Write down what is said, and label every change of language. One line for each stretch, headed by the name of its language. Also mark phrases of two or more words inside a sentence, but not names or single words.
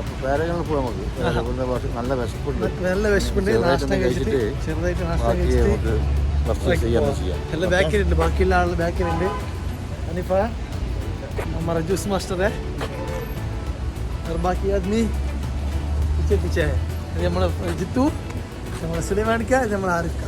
Malayalam: നല്ല വിശപ്പുണ്ട്. നാഷ്ട കഴിച്ചിട്ട് ചെറുതായിട്ട് നാഷ്ട കഴിച്ചിട്ട് എല്ലാം ബാക്കിലുണ്ട്. ബാക്കിയുള്ള ആള് ബാക്കിലുണ്ട്.
Hindi: അനിഫ हमारा जूस मास्टर है और बाकी आदमी पीछे पीछे है.
Malayalam: നമ്മളെ ജിത്തു, നമ്മളെ സുലൈമാനിക്ക, നമ്മളെ ആരിക്ക.